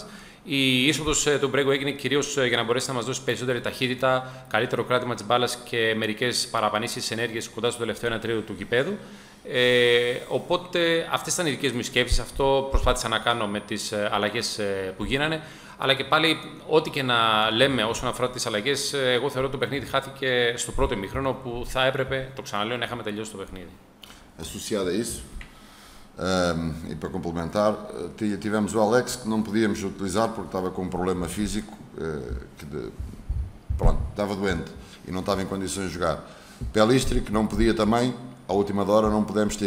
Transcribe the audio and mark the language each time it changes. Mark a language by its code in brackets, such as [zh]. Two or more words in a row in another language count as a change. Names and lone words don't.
[el] Η είσοδος του Μπρέγκο έγινε κυρίως για να μπορέσει να μας δώσει περισσότερη ταχύτητα, καλύτερο κράτημα της μπάλας και μερικές παραπανήσεις ενέργειες κοντά στο τελευταίο 1 τρίτο του γηπέδου. Οπότε αυτές ήταν οι δικές μου σκέψεις. Αυτό προσπάθησα να κάνω με τις αλλαγές που γίνανε. Αλλά και πάλι, ό,τι και να λέμε όσον αφορά τις αλλαγές, εγώ θεωρώ ότι το παιχνίδι χάθηκε στο πρώτο ημίχρονο, που θα έπρεπε, το ξαναλέω, να είχαμε τελειώσει το παιχνίδι. [pt] Associado a isso, e para complementar, tivemos o Alex, que não podíamos utilizar porque estava com um problema físico, pronto, estava doente e não estava em condições de jogar. Pelistri, que não podia também, à última hora não pudemos ter.